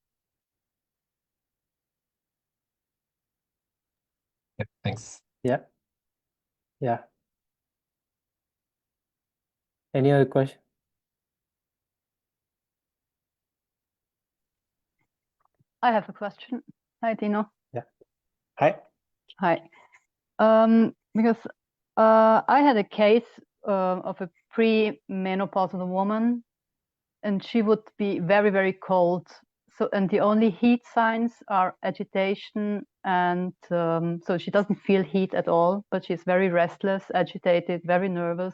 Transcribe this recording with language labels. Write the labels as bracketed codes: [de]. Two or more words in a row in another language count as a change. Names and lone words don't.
[en] Yeah, thanks. Yeah. Yeah. Any other question? I have a question. Hi, Tino. Hi. Hi. Because I had a case of a premenopausal woman, and she would be very, very cold. So, and the only heat signs are agitation, and so she doesn't feel heat at all, but she's very restless, agitated, very nervous.